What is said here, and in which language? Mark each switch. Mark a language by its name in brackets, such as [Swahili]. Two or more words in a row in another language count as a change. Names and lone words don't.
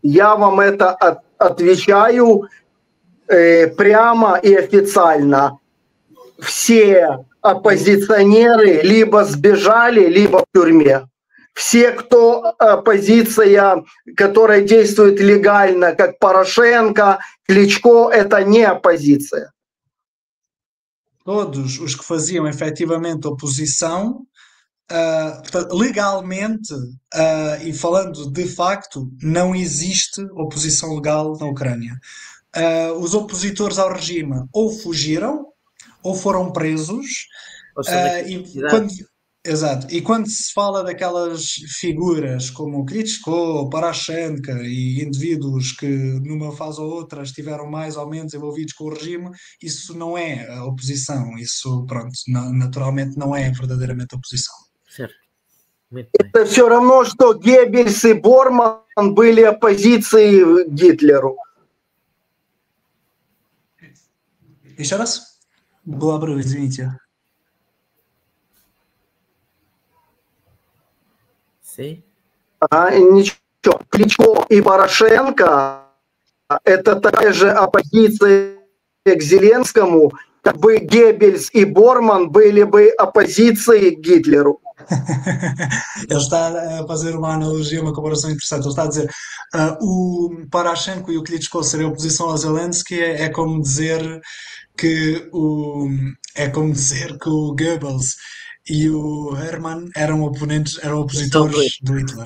[Russian] Я вам это отвечаю прямо и официально. Все оппозиционеры либо сбежали, либо в тюрьме. Все, кто оппозиция, которая действует легально, как Порошенко, Кличко, это не оппозиция. [Portuguese] Todos os que faziam efetivamente oposição, legalmente e falando de facto, não existe oposição legal na Ucrânia. Os opositores ao regime ou fugiram ou foram presos. E quando se fala daquelas figuras como Klitschko, Poroshenko e indivíduos que numa fase ou outra estiveram mais ou menos envolvidos com o regime, isso não é a oposição, isso pronto, naturalmente não é verdadeiramente oposição. Certo. [Russian] Это все равно, что Геббельс и Борман были оппозицией Гитлеру. Еще раз? Был обрыв, извините. Ничего. Кличко и Порошенко – это такая же оппозиция к Зеленскому, как бы Геббельс и Борман были бы оппозициei Gitlerul. [Portuguese] Ele está a fazer uma analogia, uma comparação interessante. Ele está a dizer o Poroshenko e o Klitschko serem oposição a Zelensky é como dizer que o Goebbels e o Hermann eram opositores do Hitler.